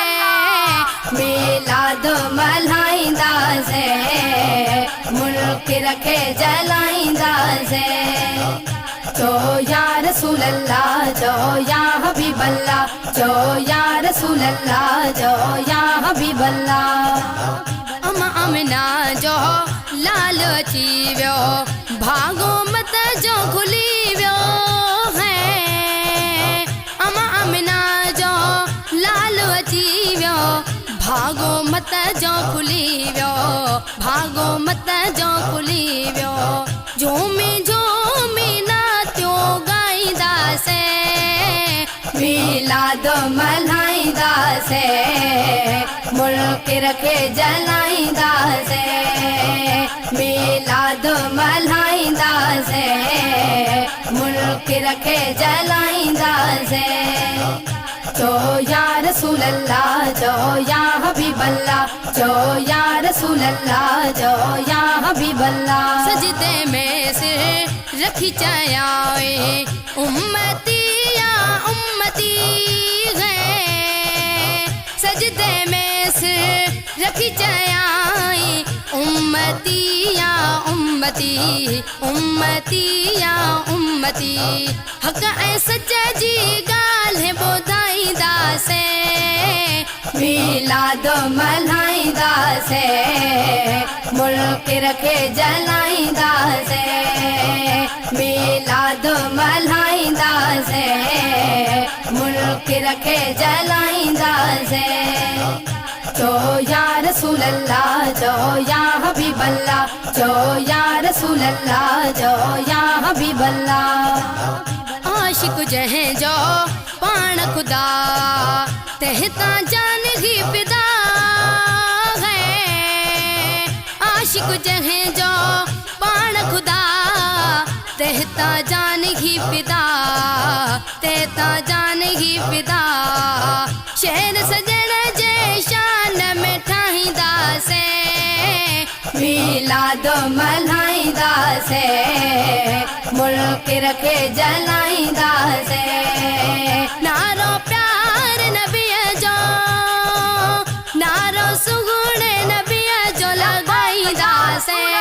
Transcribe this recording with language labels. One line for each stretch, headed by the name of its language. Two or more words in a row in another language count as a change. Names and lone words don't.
Sindhi: मिलाद मनाईंदा से, मुल्क रखे जलाईंदा से।
Arabic: जो يا رسول الله, जो يا حبيب الله, जो يا رسول الله, जो يا حبيب الله.
Sindhi: अमना जो लाल अची वियो, भागो मत जो खुली वियो है। अमना जो लाल अची वियो, भागो मत जो खुली वियो, भागो मत जो खुली वियो। झूमी झूमी नात्यो गाईंदा से, मिलाद मनाईंदा से। मुल्क रखे जलाईंदा से, मिलाद मनाईंदा से। मुल्क रखे जलाईंदा से।
Arabic: जो يا رسول الله, जो يا حبيب الله, जो يا رسول الله, जो يا حبيب الله.
Sindhi: सजदे में सिर रखी चाहे, उम्मती या उम्मती है। सजदे में सिर रखी चाहे, उम्मती या उम्मती, उम्मती या उम्मती। हक ऐ सच जी गाल्हि ॿुधाईंदा से, मिलाद मनाईंदा से। मुल्क रखे जलाईंदा से, मिलाद मनाईंदा से। मुल्क रखे जलाईंदा से।
Arabic: जो يا رسول الله, जो يا حبيب الله, जो يا رسول الله, जो يا حبيب الله.
Sindhi: आशिक जहें जो पाण खुदा, तहता जान ही फिदा है। आशिक जहें जो पाण खुदा, तहता जान ही फिदा, तहता जान ही फिदा। शहर सजण जे शान में ठाहींदा से, मिलाद मनाईंदा से। मुल्क रखे जलाईंदा से। नारो प्यार नबी जो, नारो सुगुणे नबी जो लगाईंदा से।